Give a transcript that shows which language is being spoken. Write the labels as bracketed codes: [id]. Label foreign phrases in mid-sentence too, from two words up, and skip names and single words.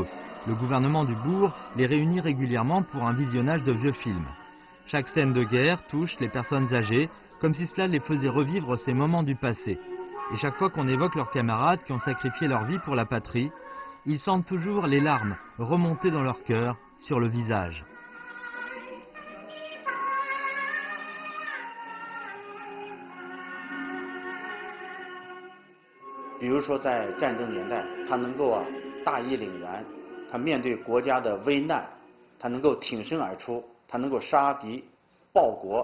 [fr] Le gouvernement du bourg les réunit régulièrement pour un visionnage de vieux films. Chaque scène de guerre touche les personnes âgées, comme si cela les faisait revivre ces moments du passé. Et chaque fois qu'on évoque leurs camarades qui ont sacrifié leur vie pour la patrie, ils sentent toujours les larmes remonter dans leur cœur, sur le visage. [zh] 比如说在战争年代，他能够大义凛然，他面对国家的危难，他能够挺身而出，他能够杀敌报国。